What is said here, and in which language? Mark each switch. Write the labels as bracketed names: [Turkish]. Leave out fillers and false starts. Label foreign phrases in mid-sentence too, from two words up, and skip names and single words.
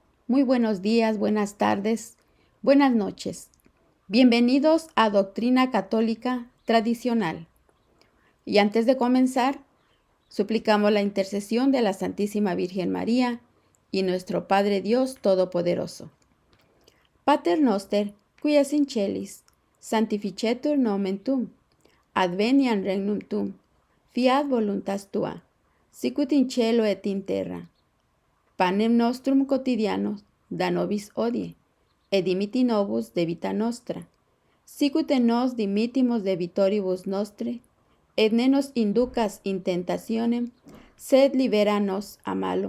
[Spanish] muy buenos días, buenas tardes, buenas noches. Bienvenidos a Doctrina Católica Tradicional. Y antes de comenzar, suplicamos la intercesión de la Santísima Virgen María y nuestro Padre Dios Todopoderoso. [Latin] Pater noster, qui es in celis, sanctificetur nomen tuum, adveniat regnum tuum, fiat voluntas tua, sicut in cielo et in terra. Panem nostrum quotidiano da nobis hodie, et dimitti nobis debita nostra, sicut et nos dimittimus debitoribus nostre, et ne nos inducas in tentationem, sed libera nos a malo.